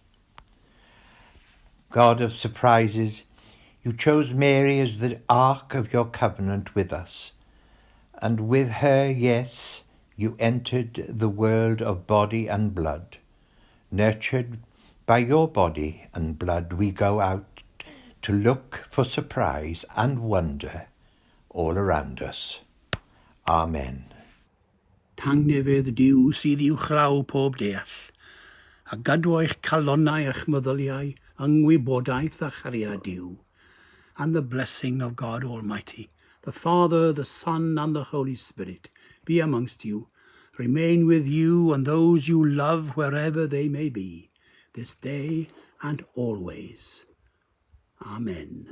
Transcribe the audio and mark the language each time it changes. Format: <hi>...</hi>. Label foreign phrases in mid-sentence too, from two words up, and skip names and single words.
<en>God of surprises, you chose Mary as the ark of your covenant with us, and with her, yes, you entered the world of body and blood. Nurtured by your body and blood, we go out to look for surprise and wonder all around us. Amen.</en> <cy>Tangnefydd Duw sydd i'w chlaw pob deall, a gadw eich calonnau a'ch meddyliau yng ngwybodaeth a chariad Duw,</cy> <en>and the blessing of God Almighty, the Father, the Son, and the Holy Spirit, be amongst you, remain with you and those you love wherever they may be, this day and always. Amen.</en>